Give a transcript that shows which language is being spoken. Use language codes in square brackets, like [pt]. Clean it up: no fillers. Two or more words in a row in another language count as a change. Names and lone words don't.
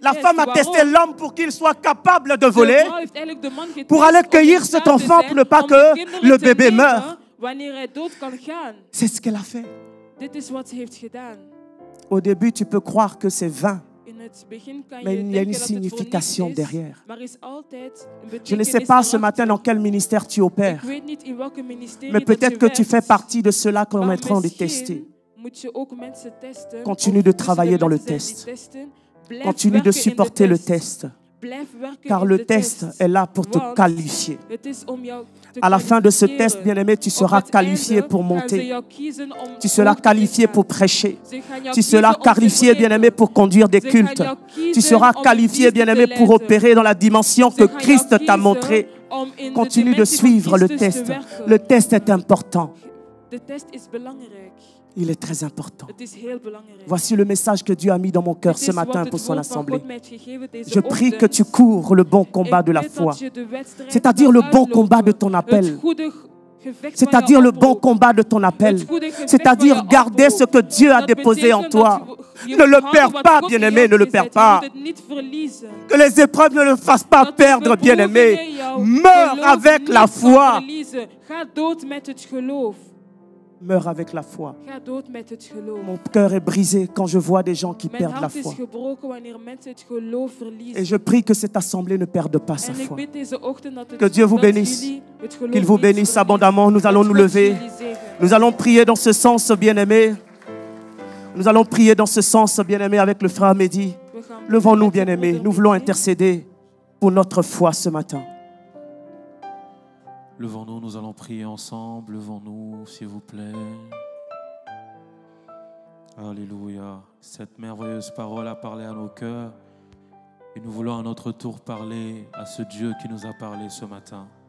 [fr] La femme a [nl] Waarom? [fr] testé l'homme pour qu'il soit capable de [nl] De [fr] voler. [nl] vrouw heeft eigenlijk de man getest [fr] pour aller [nl] om [fr] cueillir [nl] in [fr] cet [nl] staat te [fr] enfant [nl] zijn [fr] pour ne pas [nl] om de [fr] que [nl] kinderen [fr] le [nl] te [fr] bébé [nl] nemen [fr] meure. [nl] Wanneer hij dood kan gaan. [fr] C'est ce qu'elle a fait. [nl] Dit is wat ze heeft gedaan. [fr] Au début, tu peux croire que c'est vain. [nl] In het begin kan [fr] Mais [nl] je [fr] il y a une [nl] denken dat het voor niets [fr] signification [nl] is, [fr] derrière. [nl] maar is altijd een [fr] Je ne sais [nl] betekenis [fr] pas ce [nl] erachter. [fr] matin dans quel ministère tu opères. [nl] Ik weet niet in welke ministerie [fr] Mais [nl] dat [fr] peut-être [nl] je [fr] que tu [nl] werkt, [fr] fais partie de ceux-là qu'on [nl] maar [fr] est en train de [nl] misschien [fr] tester. [nl] moet je ook mensen testen. [fr] Continue [nl] of [fr] de [nl] tussen [fr] travailler dans le [nl] mensen zijn [fr] test. [nl] die testen. Blijf [fr] Continue de [nl] werken in de [fr] supporter le [nl] test. [fr] test. [nl] Blijf werken [fr] Car [nl] in [fr] le [nl] de [fr] test est là pour te [nl] Want [fr] qualifier. [nl] het is om jou te [fr] À la fin de ce [nl] kwalificeren. [fr] test, bien-aimé, tu [nl] Op [fr] seras [nl] het [fr] qualifié [nl] einde [fr] pour [nl] gaan ze [fr] monter. [nl] jou kiezen om [fr] Tu seras [nl] hoog te [fr] qualifié [nl] gaan. [fr] pour prêcher. [nl] Ze gaan jou [fr] Tu seras [nl] kiezen om te [fr] qualifié, [nl] preken. [fr] bien-aimé, pour conduire des [nl] Ze gaan [fr] cultes. [nl] jou kiezen [fr] Tu seras [nl] om [fr] qualifié, [nl] diensten [fr] bien-aimé, [nl] te [fr] pour [nl] leiden. [fr] opérer dans la dimension [nl] Ze [fr] que [nl] gaan jou [fr] Christ t'a [nl] kiezen [fr] montrée. [nl] om in de [fr] Continue de [nl] dimensie van [fr] suivre le [nl] Christus te [fr] test. [nl] werken. [fr] Le test est important. [nl] De test is belangrijk. [fr] Il est très important. [nl] Het is heel belangrijk. [fr] Voici le message que Dieu a mis dans mon cœur [nl] Dit [fr] ce [nl] is wat [fr] matin [nl] het [fr] pour son [nl] woord van [fr] assemblée. [nl] God mij heeft gegeven deze [fr] Je prie que [nl] ochtend. [fr] tu cours le bon combat [nl] Ik [fr] de la [nl] bid [fr] foi, [nl] dat je de wedstrijd [fr] c'est-à-dire le [nl] gaat [fr] bon [nl] uitlopen. [fr] combat de ton appel, [nl] Het goede gevecht [fr] c'est-à-dire [nl] van [fr] le [nl] jouw [fr] bon [nl] oproep. [fr] combat de ton appel, [nl] Het goede gevecht [fr] c'est-à-dire [nl] van jouw [fr] garder ce [nl] oproep. [fr] que Dieu a [nl] Dat [fr] déposé en [nl] betekent [fr] toi. [nl] dat je [fr] Ne le [nl] moet [fr] perds [nl] houden wat [fr] pas, [nl] God [fr] bien-aimé, [nl] in [fr] ne [nl] jou [fr] le perds [nl] gezet. Je [fr] pas. [nl] moet het niet verliezen. [fr] Que les épreuves ne le fassent pas [nl] Dat de [fr] perdre, bien-aimé. [nl] beproevingen jou [fr] Meurs [nl] geloof [fr] avec [nl] niet [fr] la [nl] zal [fr] foi. [nl] verliezen. Ga dood met het geloof. [fr] Meurs avec la foi. [nl] Ga dood met het geloof. [fr] Mon cœur est brisé quand je vois des gens qui [nl] Mijn [fr] perdent la [nl] hart is [fr] foi. [nl] gebroken wanneer mensen het geloof [fr] Et [nl] verliezen. [fr] je prie que cette assemblée ne perde pas sa [nl] En ik [fr] foi. [nl] bid deze ochtend dat [fr] Que Dieu vous [nl] dat [fr] bénisse. [nl] jullie het geloof [fr] Qu'il vous [nl] niet [fr] bénisse [nl] verliezen. [fr] abondamment. Nous allons [nl] Dat [fr] nous [nl] God [fr] lever. [nl] jullie zegent. [fr] Nous allons prier dans ce sens, bien-aimés. Nous allons prier dans ce sens, bien-aimés, avec le frère Mehdi. [nl] We gaan [fr] Levons-nous, [nl] met de [fr] bien-aimés. [nl] broeder [fr] Nous voulons [nl] bidden. [fr] intercéder pour notre foi ce matin. Levons-nous, nous allons prier ensemble. Levons-nous, s'il vous plaît. Alléluia. Cette merveilleuse parole a parlé à nos cœurs. Et nous voulons à notre tour parler à ce Dieu qui nous a parlé ce matin.